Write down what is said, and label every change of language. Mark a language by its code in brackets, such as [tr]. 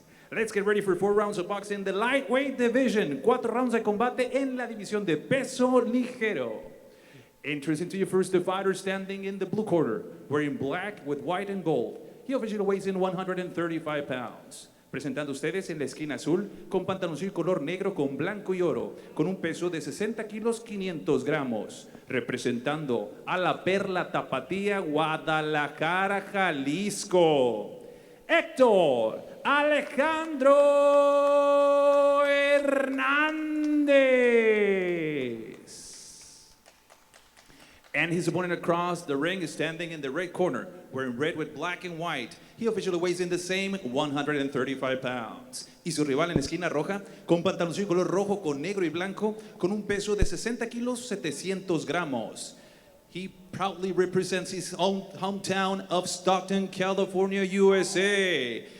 [en] Let's get ready for 4 rounds of boxing in the lightweight division. [es] 4 rounds de combate en la división de peso ligero. [en] Introducing to you first the fighter standing in the blue corner, wearing black with white and gold. He officially weighs in 135 pounds. [es] Presentando ustedes en la esquina azul, con pantaloncillo color negro con blanco y oro, con un peso de 60 kilos 500 gramos. Representando a la Perla Tapatía, Guadalajara, Jalisco. Hector Alejandro Hernandez. [en] And his opponent across the ring is standing in the red corner, wearing red with black and white. He officially weighs in the same 135 pounds. [es] Y su rival en la esquina roja, con pantaloncillo color rojo con negro y blanco, con un peso de 60 kilos 700 gramos. [en] He proudly represents his own hometown of Stockton, California, USA.